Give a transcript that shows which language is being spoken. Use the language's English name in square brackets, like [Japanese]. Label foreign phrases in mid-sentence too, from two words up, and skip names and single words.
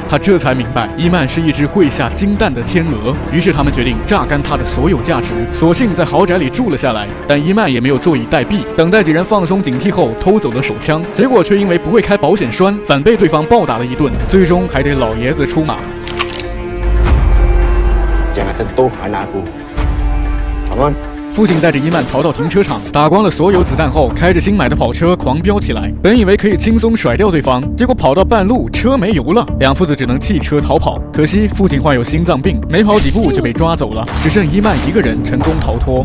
[Chinese] 他这才明白，伊曼是一只会下金蛋的天鹅。于是他们决定榨干他的所有价值，索性在豪宅里住了下来。但伊曼也没有坐以待毙，等待几人放松警惕后，偷走了手枪，结果却因为不会开保险栓，反被对方暴打了一顿，最终还得老爷子出马。 [Malay] Jangan sentuh anakku. [English] Come on. [Chinese] 父亲带着伊曼逃到停车场，打光了所有子弹后，开着新买的跑车狂飙起来。本以为可以轻松甩掉对方，结果跑到半路车没油了，两父子只能弃车逃跑。可惜父亲患有心脏病，没跑几步就被抓走了，只剩伊曼一个人成功逃脱。